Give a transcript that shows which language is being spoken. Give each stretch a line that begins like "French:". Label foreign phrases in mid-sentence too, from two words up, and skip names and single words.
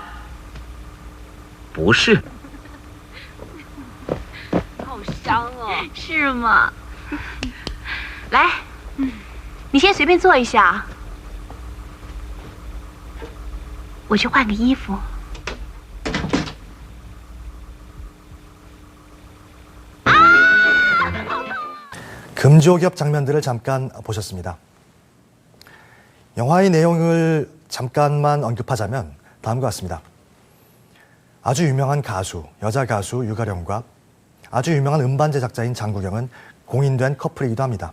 Chinese: 不是。好香哦。是吗？来，你先随便坐一下，我去换个衣服。
Korean: 금지옥엽 장면들을 잠깐 보셨습니다. 영화의 내용을 잠깐만 언급하자면 다음과 같습니다. 아주 유명한 가수, 여자 가수 유가령과 아주 유명한 음반 제작자인 장국영은 공인된 커플이기도 합니다.